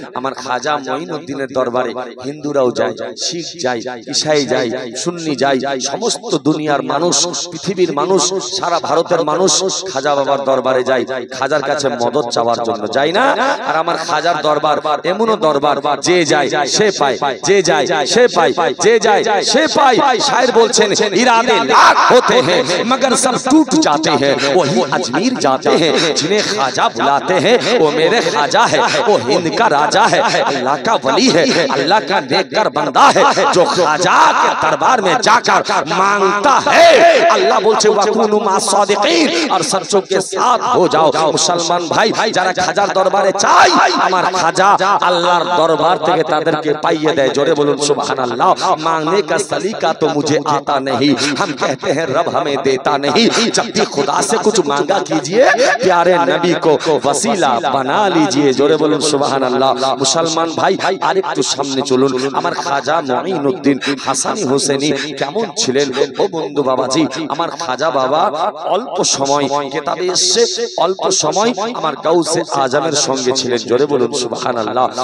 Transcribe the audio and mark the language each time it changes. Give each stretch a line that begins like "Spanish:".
Bangla: আমার খাজা মঈনুদ্দিনের দরবারে হিন্দুরাও যায়, শিখ যায়, ঈসাই যায়, সুন্নি যায়, সমস্ত দুনিয়ার মানুষ, পৃথিবীর মানুষ, সারা ভারতের মানুষ খাজা বাবার দরবারে যায়, খাজার কাছে মদত চাওয়ার জন্য যায় না। আর আমার খাজার দরবার এমনও দরবার, যে যায় সে পায়, যে যায় সে পায়, যে যায় সে পায়।
Hindi: शायर बोलছেন, इरादे लाख होते हैं मगर सब टूट जाते हैं, वही अजमेर जाते हैं जिन्हें ख्वाजा बुलाते हैं, वो मेरे ख्वाजा है, वो हिंद का राजा है, अल्लाह का वली है, अल्लाह का नेककर बंदा है, जो ख्वाजा के दरबार में जाकर मांगता है, अल्लाह बोलছে
Arabic: वकुनु मा सादिकीन,
Hindi: और सच्चों के साथ हो जाओ। मुसलमान भाई,
Bangla: যারা খাজার দরবারে চাই, আমার খাজা আল্লাহর দরবার থেকে তাদেরকে পাইয়ে দেয়, জোরে বলুন সুবহানাল্লাহ।
Hindi: मांगने का सलीका तो मुझे आता नहीं, हम कहते हैं रब हमें देता नहीं, जब भी खुदा से कुछ मांगा कीजिए, प्यारे नबी को वसीला बना लीजिए, जोरे बोलूं सुभान अल्लाह। मुसलमान भाई,
Bangla: আরেকটু সামনে চলুন। আমার খাজা মঈনুদ্দিন হাসানি হোসেনি কেমন ছিলেন? ও বন্ধু বাবাজি, আমার খাজা বাবা অল্প সময়, কিতাবে এসেছে অল্প সময় আমার গাউসে আজমের সঙ্গে ছিলেন, জোরে বলুন সুবহান আল্লাহ।